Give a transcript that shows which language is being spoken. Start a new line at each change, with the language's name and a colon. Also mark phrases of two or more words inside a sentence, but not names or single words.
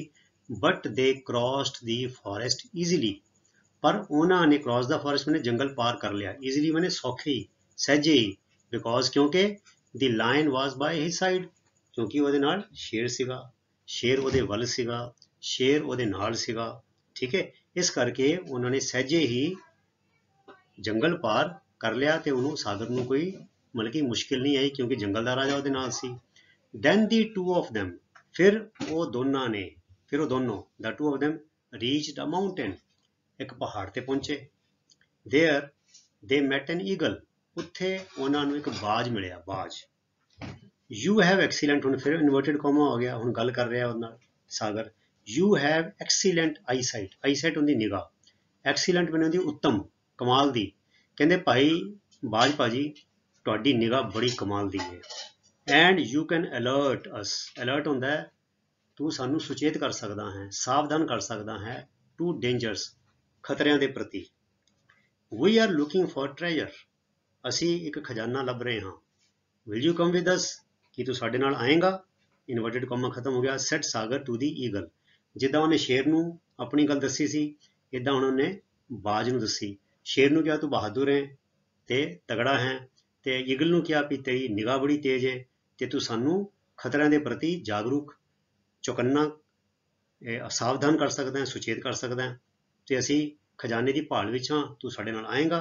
English: But they crossed the forest easily,
Punjabi: ਪਰ ਉਹਨਾਂ ਨੇ
English: cross the forest
Punjabi: ਮੈਨੇ ਜੰਗਲ ਪਾਰ ਕਰ ਲਿਆ, ਈਜ਼ੀਲੀ ਮੈਨੇ ਸੌਖੇ ਹੀ, ਸਹਿਜੇ ਹੀ, ਬਿਕੋਜ਼ ਕਿਉਂਕਿ
English: the lion was by his side,
Punjabi: ਕਿਉਂਕਿ ਉਹਦੇ ਨਾਲ ਸ਼ੇਰ ਸੀਗਾ, ਸ਼ੇਰ ਉਹਦੇ ਵੱਲ ਸੀਗਾ, ਸ਼ੇਰ ਉਹਦੇ ਨਾਲ ਸੀਗਾ। ਠੀਕ ਹੈ, ਇਸ ਕਰਕੇ ਉਹਨਾਂ ਨੇ ਸਹਿਜੇ ਹੀ ਜੰਗਲ ਪਾਰ ਕਰ ਲਿਆ ਤੇ ਉਹਨੂੰ ਸਾਗਰ ਨੂੰ ਕੋਈ ਮਤਲਬ ਕਿ ਮੁਸ਼ਕਿਲ ਨਹੀਂ ਆਈ, ਕਿਉਂਕਿ ਜੰਗਲ ਦਾ ਰਾਜਾ ਉਹਦੇ ਨਾਲ ਸੀ।
English: Then the two of them,
Punjabi: ਫਿਰ ਉਹ ਦੋਨਾਂ ਨੇ, ਫਿਰ ਉਹ ਦੋਨੋਂ,
English: the two of them reached a mountain,
Punjabi: ਇੱਕ ਪਹਾੜ ਤੇ ਪਹੁੰਚੇ।
English: there they met an eagle,
Punjabi: ਉੱਥੇ ਉਹਨਾਂ ਨੂੰ ਇੱਕ ਬਾਜ ਮਿਲਿਆ, ਬਾਜ।
English: you have excellent,
Punjabi: ਹੁਣ ਫਿਰ
English: inverted comma
Punjabi: ਹੋ ਗਿਆ, ਹੁਣ ਗੱਲ ਕਰ ਰਿਹਾ ਉਹਦੇ ਨਾਲ ਸਾਗਰ।
English: you have excellent eyesight,
Punjabi: eyesight ਹੁੰਦੀ ਨਿਗਾਹ, excellent ਮੈਨੂੰ ਹੁੰਦੀ ਉੱਤਮ, ਕਮਾਲ ਦੀ। ਕਹਿੰਦੇ ਭਾਈ ਬਾਜ ਭਾਜੀ ਤੁਹਾਡੀ ਨਿਗਾਹ ਬੜੀ ਕਮਾਲ ਦੀ ਹੈ।
English: and you can alert us,
Punjabi: alert ਹੁੰਦਾ ਹੈ ਤੂੰ ਸਾਨੂੰ ਸੁਚੇਤ ਕਰ ਸਕਦਾ ਹੈ, ਸਾਵਧਾਨ ਕਰ ਸਕਦਾ ਹੈ,
English: to dangers,
Punjabi: ਖਤਰਿਆਂ ਦੇ ਪ੍ਰਤੀ।
English: we are looking for treasure,
Punjabi: ਅਸੀਂ ਇੱਕ ਖਜ਼ਾਨਾ ਲੱਭ ਰਹੇ ਹਾਂ।
English: will you come with us,
Punjabi: ਕੀ ਤੂੰ ਸਾਡੇ ਨਾਲ ਆਏਗਾ?
English: inverted comma
Punjabi: ਖਤਮ ਹੋ ਗਿਆ।
English: said ਸਾਗਰ to the eagle,
Punjabi: ਜਿੱਦਾਂ ਉਹਨੇ ਸ਼ੇਰ ਨੂੰ ਆਪਣੀ ਗੱਲ ਦੱਸੀ ਸੀ, ਇੱਦਾਂ ਹੁਣ ਉਹਨੇ ਬਾਜ ਨੂੰ ਦੱਸੀ। ਸ਼ੇਰ ਨੂੰ ਕਿਹਾ ਤੂੰ ਬਹਾਦੁਰ ਹੈ ਤੇ ਤਗੜਾ ਹੈ, ਤੇ ਈਗਲ ਨੂੰ ਕਿਹਾ ਵੀ ਤੇਰੀ ਨਿਗਾਹ ਬੜੀ ਤੇਜ਼ ਹੈ ਤੇ ਤੂੰ ਸਾਨੂੰ ਖਤਰਿਆਂ ਦੇ ਪ੍ਰਤੀ ਜਾਗਰੂਕ, ਚੌਕੰਨਾ, ਸਾਵਧਾਨ ਕਰ ਸਕਦਾ ਹੈ, ਸੁਚੇਤ ਕਰ ਸਕਦਾ ਹੈ, ਤੇ ਅਸੀਂ ਖਜ਼ਾਨੇ ਦੀ ਭਾਲ ਵਿੱਚ ਹਾਂ, ਤੂੰ ਸਾਡੇ ਨਾਲ ਆਏਗਾ।